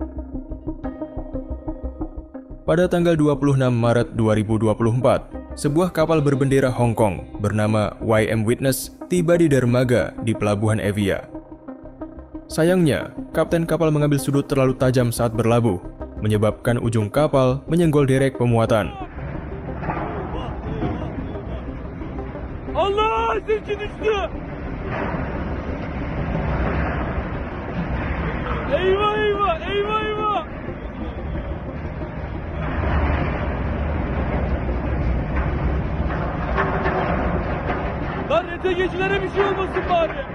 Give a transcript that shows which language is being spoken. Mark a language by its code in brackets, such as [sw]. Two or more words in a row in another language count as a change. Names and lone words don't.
[id] Pada tanggal 26 Maret 2024, sebuah kapal berbendera Hong Kong bernama YM Witness tiba di dermaga di Pelabuhan Evia. Sayangnya, kapten kapal mengambil sudut terlalu tajam saat berlabuh, menyebabkan ujung kapal menyenggol derek pemuatan. [tr] Allah, silki düştü. Eyvah eyvah, eyvah eyvah. Lan ETG'cilere bir şey olmasın bari.